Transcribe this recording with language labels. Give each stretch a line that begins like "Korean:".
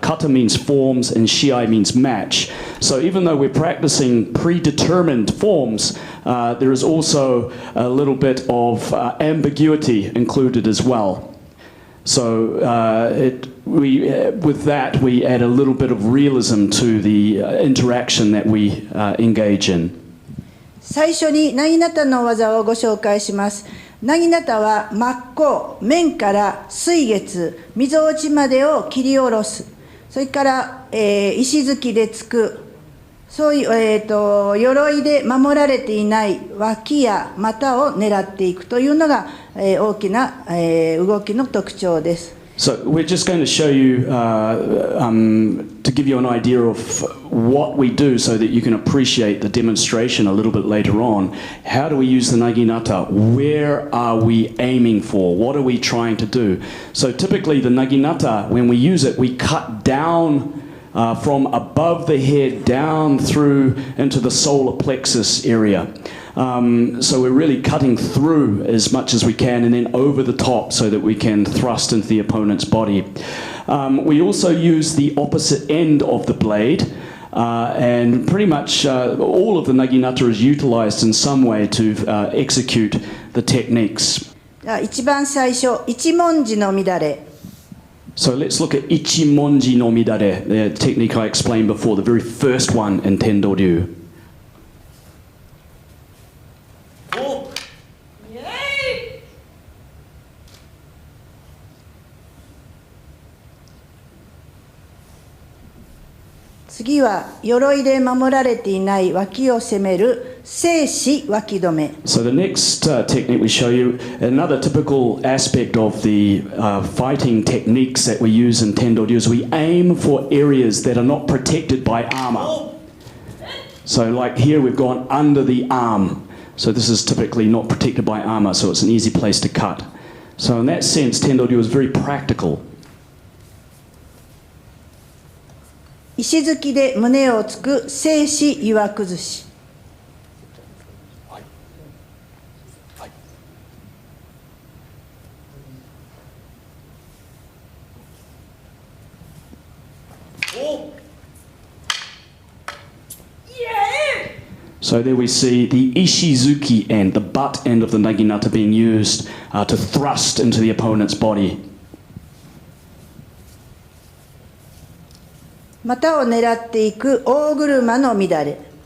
English: Kata means forms and shiai means match. So even though we're practicing predetermined forms, there is also a little bit of ambiguity included as well. So with that, we add a little bit of realism to the interaction that we engage in.
Japanese: 最初になぎなたの技をご紹介します。なぎなたは真っ向、面から水月、みぞおちまでを切り下ろす。それから、石突きでつく。そういう、鎧で守られていない脇や股を狙っていくというのが、大きな、動きの特徴です。
English: So we're just going to show you, to give you an idea of what we do so that you can appreciate the demonstration a little bit later on. How do we use the naginata? Where are we aiming for? What are we trying to do? So typically the naginata, when we use it, we cut down from above the head down through into the solar plexus area. So we're really cutting through as much as we can and then over the top so that we can thrust into the opponent's body. We also use the opposite end of the blade, and pretty much all of the naginata is utilized in some way to execute the techniques.
Japanese: 一番最初、一文字の乱れ。
English: So let's look at Ichimonji no Midare, the technique I explained before, the very first one in Tendo Ryu.
Japanese: 次は鎧で守られていない脇を攻める生死脇止め。
English: So the next technique we show you, another typical aspect of the fighting techniques that we use in Tendo Ryu is we aim for areas that are not protected by armor. So like here we've gone under the arm. So this is typically not protected by armor, so it's an easy place to cut. So in that sense, Tendo Ryu is very practical.
Japanese: 石突きで胸をつく生死岩崩し。
English: So there we see the ishizuki end, the butt end of the naginata being used to thrust into the opponent's body.
Japanese: 股を狙っていく大車の乱れ。